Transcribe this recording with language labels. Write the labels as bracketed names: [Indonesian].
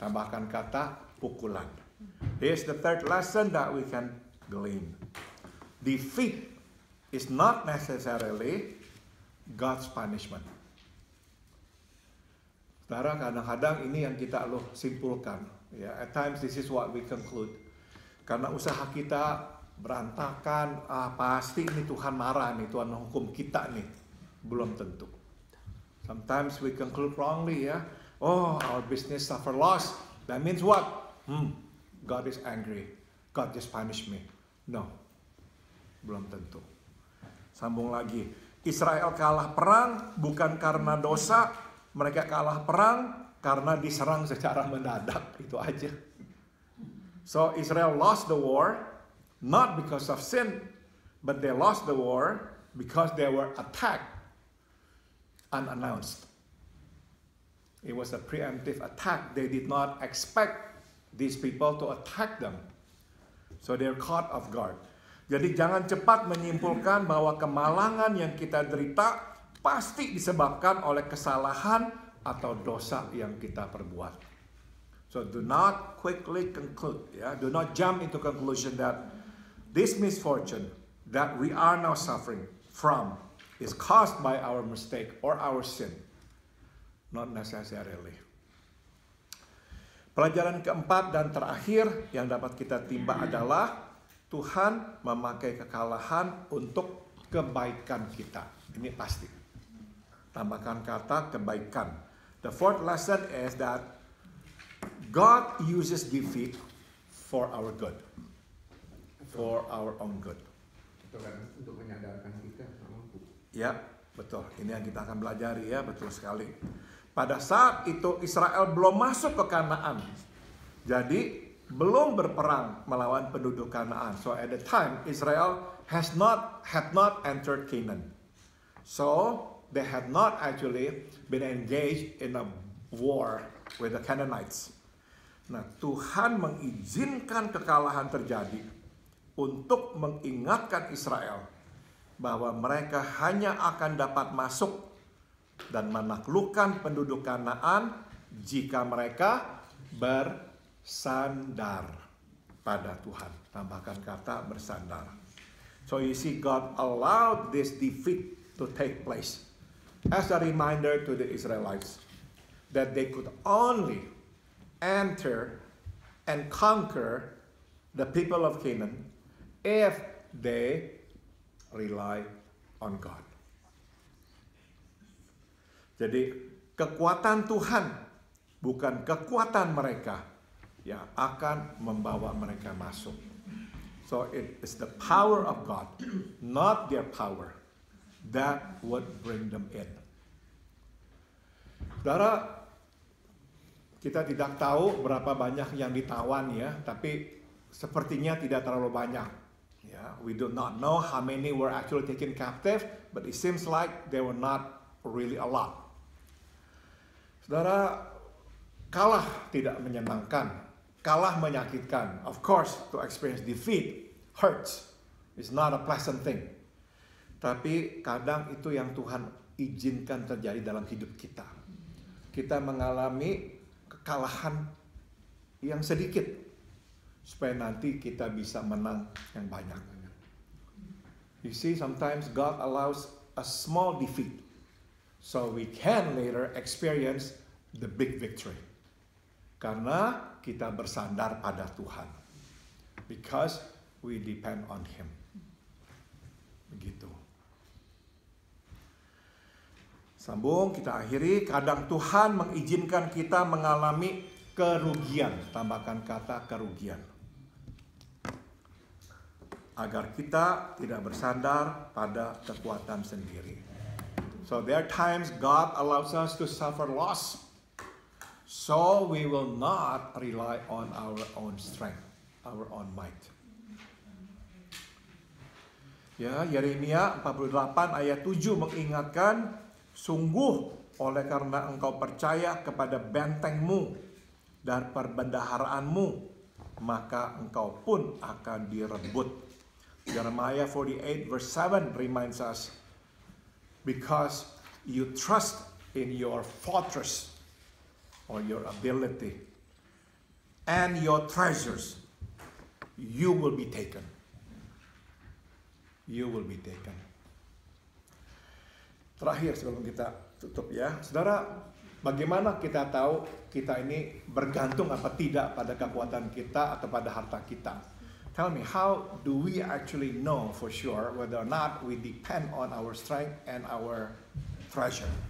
[Indonesian] Tambahkan kata pukulan. [English] Here's the third lesson that we can glean. Defeat is not necessarily God's punishment. [Indonesian] Saudara, kadang-kadang ini yang kita simpulkan. Ya, [English] at times this is what we conclude. [Indonesian] Karena usaha kita berantakan, pasti ini Tuhan marah nih, Tuhan hukum kita nih. Belum tentu. [English] Sometimes we conclude wrongly, ya. Oh, our business suffer loss. That means what? God is angry. God just punished me. No. [Indonesian] Belum tentu. Sambung lagi. Israel kalah perang bukan karena dosa. Mereka kalah perang karena diserang secara mendadak. Itu aja. [English] So Israel lost the war not because of sin, but they lost the war because they were attacked unannounced. It was a preemptive attack. They did not expect these people to attack them. So they're caught off guard. [Indonesian] Jadi jangan cepat menyimpulkan bahwa kemalangan yang kita derita pasti disebabkan oleh kesalahan atau dosa yang kita perbuat. [English] So do not quickly conclude, do not jump into conclusion that this misfortune that we are now suffering from is caused by our mistake or our sin. Not necessarily. [Indonesian] Pelajaran keempat dan terakhir yang dapat kita timba adalah Tuhan memakai kekalahan untuk kebaikan kita. Ini pasti. Tambahkan kata kebaikan. [English] The fourth lesson is that God uses defeat for our good. For our own good. [Indonesian] Itu kan untuk menyadarkan kita. Ya, betul. Ini yang kita akan pelajari ya, betul sekali. Pada saat itu Israel belum masuk ke Kanaan. Jadi belum berperang melawan penduduk Kanaan. [English] So at the time Israel had not entered Canaan. So they had not actually been engaged in a war with the Canaanites. [Indonesian] Nah, Tuhan mengizinkan kekalahan terjadi untuk mengingatkan Israel bahwa mereka hanya akan dapat masuk dan menaklukkan penduduk Kanaan jika mereka bersandar pada Tuhan. Tambahkan kata bersandar. [English] So you see, God allowed this defeat to take place as a reminder to the Israelites that they could only enter and conquer the people of Canaan if they rely on God. [Indonesian] Jadi kekuatan Tuhan bukan kekuatan mereka yang akan membawa mereka masuk. [English] So it is the power of God, not their power, that would bring them in. [Indonesian] Saudara, kita tidak tahu berapa banyak yang ditawan ya, tapi sepertinya tidak terlalu banyak. [English] We do not know how many were actually taken captive, but it seems like they were not really a lot. [Indonesian] Saudara, kalah tidak menyenangkan, kalah menyakitkan. [English] Of course, to experience defeat hurts. It's not a pleasant thing. [Indonesian] Tapi kadang itu yang Tuhan izinkan terjadi dalam hidup kita. Kita mengalami kekalahan yang sedikit supaya nanti kita bisa menang yang banyak. [English] You see, sometimes God allows a small defeat so we can later experience the big victory. [Indonesian] Karena kita bersandar pada Tuhan. [English] Because we depend on Him. [Indonesian] Begitu. Sambung, kita akhiri. Kadang Tuhan mengizinkan kita mengalami kerugian. Tambahkan kata kerugian. Agar kita tidak bersandar pada kekuatan sendiri. [English] So there are times God allows us to suffer loss. So we will not rely on our own strength, our own might. [Indonesian] Ya, Yeremia 48 ayat 7 mengingatkan, sungguh oleh karena engkau percaya kepada bentengmu dan perbendaharaanmu, maka engkau pun akan direbut. [English] Jeremiah 48 verse 7 reminds us, because you trust in your fortress or your ability and your treasures, you will be taken. You will be taken. [Indonesian] Terakhir sebelum kita tutup ya, saudara, bagaimana kita tahu kita ini bergantung apa tidak pada kekuatan kita atau pada harta kita? [English] Tell me, how do we actually know for sure whether or not we depend on our strength and our treasure?